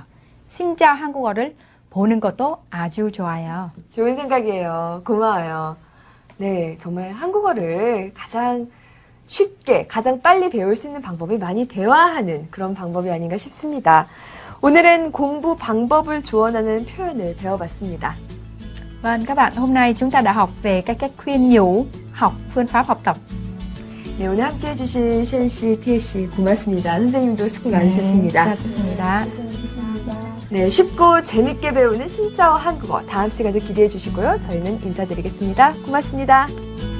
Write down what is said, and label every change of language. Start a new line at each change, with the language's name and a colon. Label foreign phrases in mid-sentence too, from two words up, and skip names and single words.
Korean: 진짜 한국어를 보는 것도 아주 좋아요. 좋은 생각이에요. 고마워요. 네, 정말 한국어를 가장 쉽게 가장 빨리 배울 수 있는 방법이 많이 대화하는 그런 방법이 아닌가 싶습니다. 오늘은 공부 방법을 조언하는 표현을 배워봤습니다.
Vietnamese: Vâng, các bạn, hôm nay chúng ta đã học về cái cách khuyên nhủ học, phương pháp học tập.
Korean: 네, 오늘 함께해 주신 셴 씨, 티에 씨 고맙습니다. 선생님도 수고 많으셨습니다. 수고하셨습니다. 네, 쉽고 재밌게 배우는 신짜오 한국어 다음 시간도 기대해 주시고요. 저희는 인사드리겠습니다. 고맙습니다.